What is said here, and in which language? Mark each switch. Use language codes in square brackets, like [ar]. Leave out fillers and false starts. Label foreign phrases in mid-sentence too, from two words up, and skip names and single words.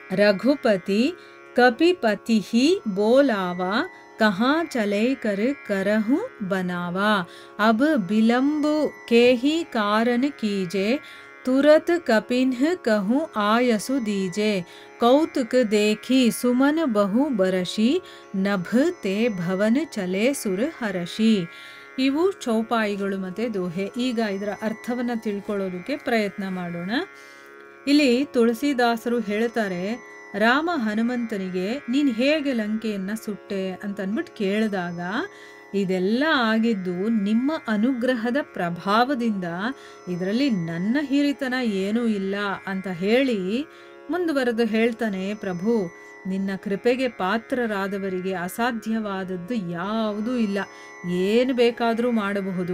[awa] रघुपति कपिपति ही बोलावा कहाँ चले कर करहूँ बनावा अब बिलम्बु के ही कारण कीजे तुरत कपिन्ह कहूँ आयसु दीजे कौतुक देखी सुमन बहु बरशी नभ ते भवन चले सुर हरषಿ. [kn] ಇವು ಚೌಪಾಯಿಗಳು ಮತ್ತು ದೋಹೆ. ಈಗ ಇದರ ಅರ್ಥವನ್ನು ತಿಳ್ಕೊಳ್ಳೋದಕ್ಕೆ ಪ್ರಯತ್ನ ಮಾಡೋಣ. ಇಲ್ಲಿ ತುಳಸಿದಾಸರು ಹೇಳ್ತಾರೆ, ರಾಮ ಹನುಮಂತನಿಗೆ ನೀನು ಹೇಗೆ ಲಂಕೆಯನ್ನು ಸುಟ್ಟೆ ಅಂತ ಅಂದ್ಬಿಟ್ಟು ಕೇಳಿದಾಗ ಇದೆಲ್ಲ ಆಗಿದ್ದು ನಿಮ್ಮ ಅನುಗ್ರಹದ ಪ್ರಭಾವದಿಂದ, ಇದರಲ್ಲಿ ನನ್ನ ಹಿರಿತನ ಏನೂ ಇಲ್ಲ ಅಂತ ಹೇಳಿ ಮುಂದುವರೆದು ಹೇಳ್ತಾನೆ, ಪ್ರಭು ನಿನ್ನ ಕೃಪೆಗೆ ಪಾತ್ರರಾದವರಿಗೆ ಅಸಾಧ್ಯವಾದದ್ದು ಯಾವುದೂ ಇಲ್ಲ, ಏನು ಬೇಕಾದರೂ ಮಾಡಬಹುದು.